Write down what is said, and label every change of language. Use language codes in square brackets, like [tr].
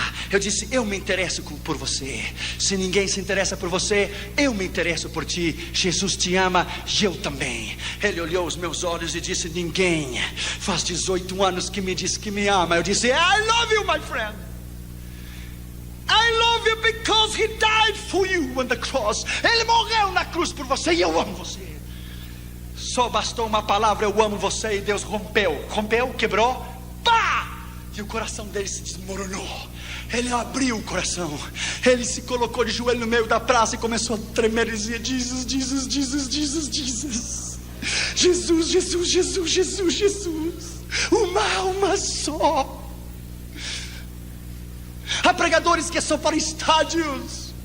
[pt] Eu disse: eu me interesso por você. Se ninguém se interessa por você, eu me interesso por ti. Jesus te ama e eu também. Ele olhou os meus olhos e disse: ninguém faz 18 anos que me diz que me ama. Eu disse: [en] I love you, my friend. I love love you because he died for you on the cross. [pt] Ele morreu na cruz por você e eu amo você. Só bastou uma palavra, eu amo você, e Deus rompeu, quebrou, pá! E o coração dele se desmoronou. Ele abriu o coração, ele se colocou de joelho no meio da praça e começou a tremer e dizia: Jesus, Jesus, Jesus, Jesus, Jesus, Jesus, Jesus, Jesus, Jesus, Jesus, uma alma só. Há pregadores que são para estádios,